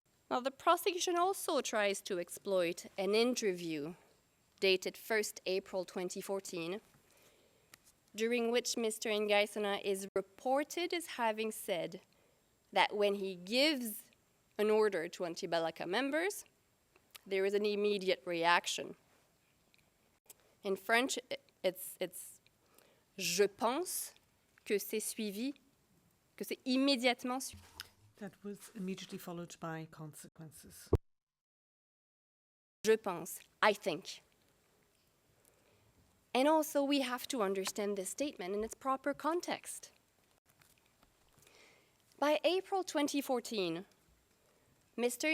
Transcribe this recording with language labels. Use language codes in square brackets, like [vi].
[en] Now, the prosecution also tries to exploit an interview dated 1st April 2014, during which Mr. Ngai is reported as having said that when he gives an order to Anti-Balaka members, there is an immediate reaction. In French, it's [fr] je pense que c'est suivi, que c'est immédiatement suivi. [en] That was immediately followed by consequences. [fr] Je pense, [en] I think. And also, we have to understand this statement in its proper context. By April 2014, Mr.